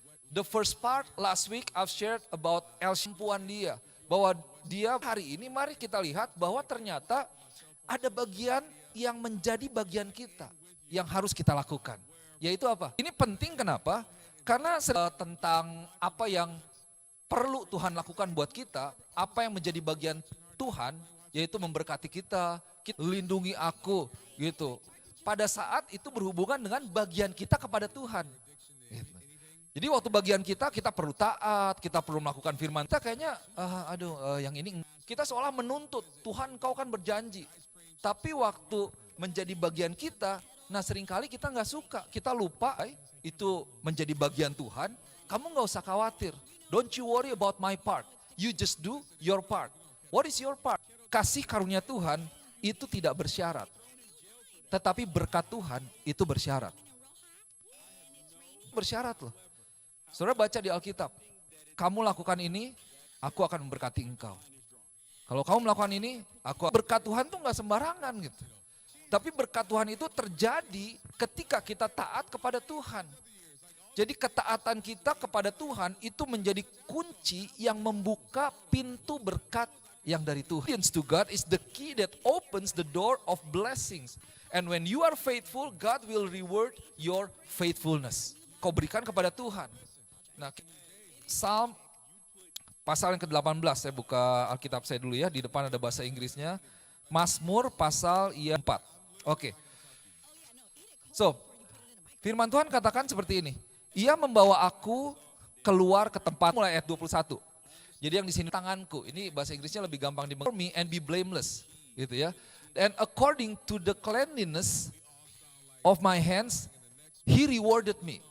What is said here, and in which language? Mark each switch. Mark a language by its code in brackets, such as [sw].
[en] The first part last week I've shared about [id] kemampuan dia. Bahwa dia hari ini mari kita lihat bahwa ternyata ada bagian yang menjadi bagian kita. Yang harus kita lakukan. Yaitu apa? Ini penting kenapa? Karena tentang apa yang perlu Tuhan lakukan buat kita. Apa yang menjadi bagian Tuhan. Yaitu memberkati kita. Lindungi aku gitu. Pada saat itu berhubungan dengan bagian kita kepada Tuhan. Gitu. Jadi waktu bagian kita perlu taat, kita perlu melakukan firman. Kita kayaknya, yang ini kita seolah menuntut, Tuhan kau kan berjanji. Tapi waktu menjadi bagian kita, nah seringkali kita gak suka, kita lupa itu menjadi bagian Tuhan. Kamu gak usah khawatir, [en] don't you worry about my part, you just do your part. What is your part? [id] Kasih karunia Tuhan itu tidak bersyarat. Tetapi berkat Tuhan itu bersyarat. Bersyarat loh. Saudara baca di Alkitab. Kamu lakukan ini, aku akan memberkati engkau. Kalau kamu melakukan ini, berkat Tuhan tuh gak sembarangan gitu. Tapi berkat Tuhan itu terjadi ketika kita taat kepada Tuhan. Jadi ketaatan kita kepada Tuhan itu menjadi kunci yang membuka pintu berkat yang dari Tuhan. [en] To God is the key that opens the door of blessings. And when you are faithful, God will reward your faithfulness. [id] Kau berikan kepada Tuhan. Nah, Psalm pasal yang ke-18, saya buka Alkitab saya dulu ya, di depan ada bahasa Inggrisnya. Mazmur pasal yang 4. Oke. So, firman Tuhan katakan seperti ini. Ia membawa aku keluar ke tempat, mulai ayat 21. Jadi yang di sini tanganku, ini bahasa Inggrisnya lebih gampang dimengerti. [en] Me and be blameless, [id] gitu ya. [en] And according to the cleanliness of my hands, he rewarded me.